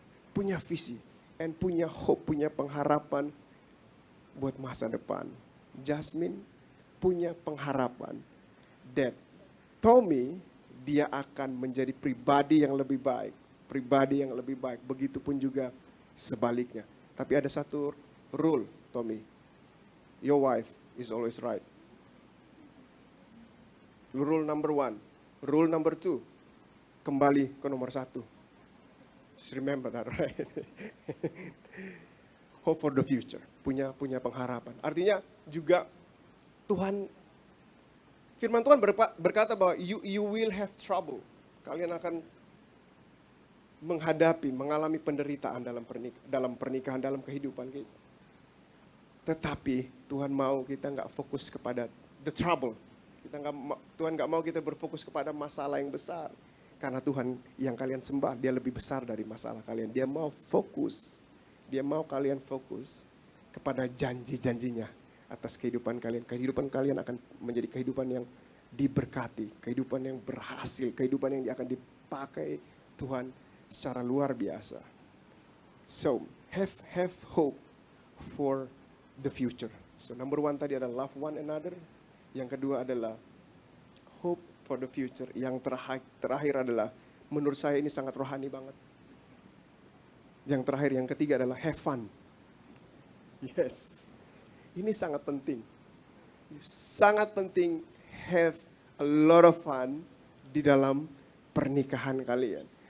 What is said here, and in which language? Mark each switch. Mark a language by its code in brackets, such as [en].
[id] Punya visi, and punya hope, punya pengharapan buat masa depan. Jasmine punya pengharapan that Tommy, dia akan menjadi pribadi yang lebih baik. Pribadi yang lebih baik. Begitupun juga sebaliknya. Tapi ada satu rule, Tommy. [en] Your wife is always right. Rule number 1. Rule number 2. [id] Kembali ke nomor 1. [en] Just remember that, right? Hope for the future. [id] Punya pengharapan. Artinya juga firman Tuhan berkata bahwa [en] you will have trouble. [id] Kalian akan mengalami penderitaan dalam pernikahan, dalam kehidupan kita. Tetapi Tuhan mau kita nggak fokus kepada [en] the trouble. [id] Tuhan nggak mau kita berfokus kepada masalah yang besar. Karena Tuhan yang kalian sembah, dia lebih besar dari masalah kalian. Dia mau fokus Dia mau kalian fokus kepada janji-janjinya atas kehidupan kalian. Kehidupan kalian akan menjadi kehidupan yang diberkati, kehidupan yang berhasil, kehidupan yang akan dipakai Tuhan secara luar biasa. [en] So, have hope for the future. So, number one [id] tadi adalah [en] love one another. [id] Yang kedua adalah [en] hope for the future. [id] Yang terakhir adalah, menurut saya ini sangat rohani banget. Yang terakhir, yang ketiga adalah [en] have fun. [id] Yes, ini sangat penting. Sangat penting [en] have a lot of fun [id] di dalam pernikahan kalian.